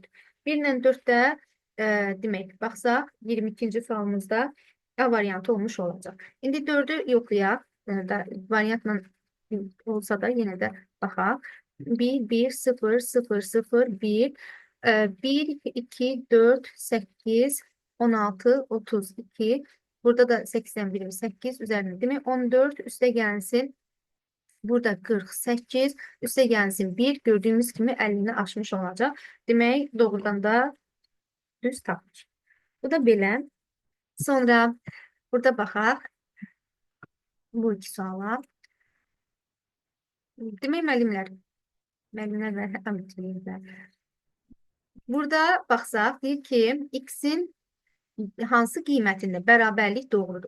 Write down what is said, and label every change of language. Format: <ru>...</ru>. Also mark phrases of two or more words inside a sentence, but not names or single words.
<az>1 ilə 4-də demək baxsaq 22-ci sualımızda A variantı olmuş olacaq. İndi 4'ü yoxlayaq. Variantla olsa da yenə də baxaq. 1, 1, 0, 0, 0, 1, 1, 2, 4, 8, 16, 32.</az> <tr>Burada da 81, 8 üzerine değil mi? 14 üste gelsin. Burada 48 üste gelsin 1. Gördüğümüz gibi 50'ni aşmış olacak.</tr> <az>Demek doğrudan da düz tapmış. Bu da belə. Sonra burada baxaq. Bu iki suala. Demək müəllimlər və abituriyentlər. Burada baxsaq deyir ki, x-in hansı qiymətində bərabərlik doğrudur.</az>